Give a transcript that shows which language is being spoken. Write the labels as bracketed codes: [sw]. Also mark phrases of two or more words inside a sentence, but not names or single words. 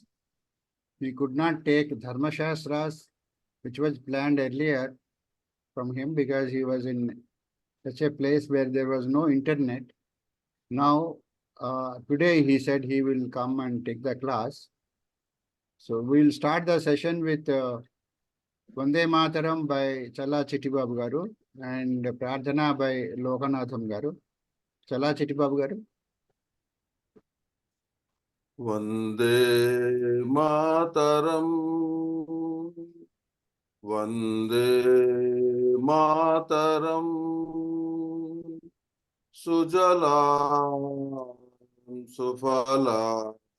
[en] We could not take Dharma Shastras, which was planned earlier, from him because he was in such a place where there was no internet. Now, today he said he will come and take the class. So we'll start the session with Vande Mataram by Chala Chittibabu Garu and Prarthana by Lokanatham Garu. Chala Chittibabu Garu. [sa] वन्दे मातरम्, वन्दे मातरम्, सुजला सुफला,